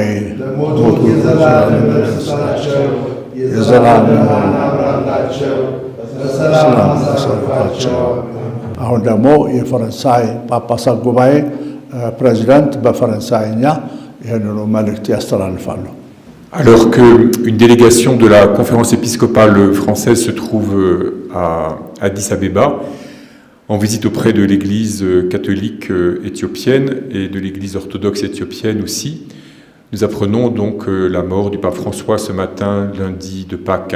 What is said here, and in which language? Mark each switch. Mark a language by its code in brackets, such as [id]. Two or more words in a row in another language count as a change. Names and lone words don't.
[am] ለሞቱ የዘላለም ነፍሳቸው የዘላለም አብራላቸው በሰላም አሳርፋቸው። አሁን ደግሞ የፈረንሳይ ጳጳሳት ጉባኤ ፕሬዚዳንት በፈረንሳይኛ ይህንኑ መልእክት ያስተላልፋሉ። [fr] Alors qu'une délégation de la conférence épiscopale française se trouve à Addis Abeba, en visite auprès de l'église catholique éthiopienne et de l'église orthodoxe éthiopienne aussi, nous apprenons donc la mort du pape François ce matin, lundi de Pâques.